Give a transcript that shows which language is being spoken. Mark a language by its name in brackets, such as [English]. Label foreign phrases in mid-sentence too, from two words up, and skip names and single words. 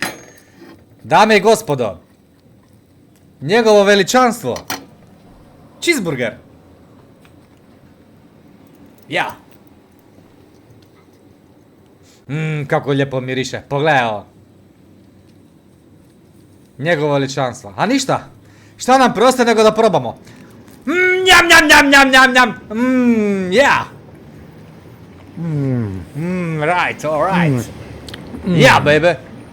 [Bosnian] Dame i gospodo, njegovo veličanstvo, cheeseburger. Ja. Kako lijepo miriše, pogledaj ovo. Njegovo veličanstvo, a ništa, šta nam preostaje nego da probamo. Njam, njam, njam, njam, njam, njam, ja. [English] Right, alright. Yeah, baby.